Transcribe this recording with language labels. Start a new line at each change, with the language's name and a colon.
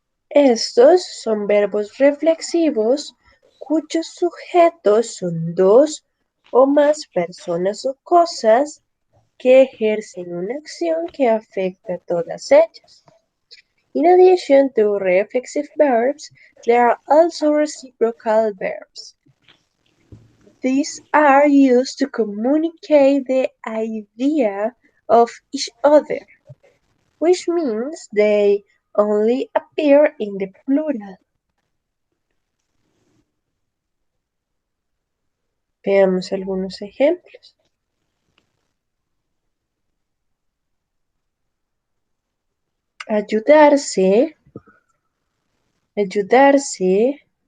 Spanish: Estos son verbos reflexivos cuyos sujetos son dos o más personas o cosas que ejercen una acción que afecta a todas ellas.
English: In addition to reflexive verbs, there are also reciprocal verbs. These are used to communicate the idea of each other, which means they only appear in the plural.
Spanish: Veamos algunos ejemplos. Ayudarse, ayudarse.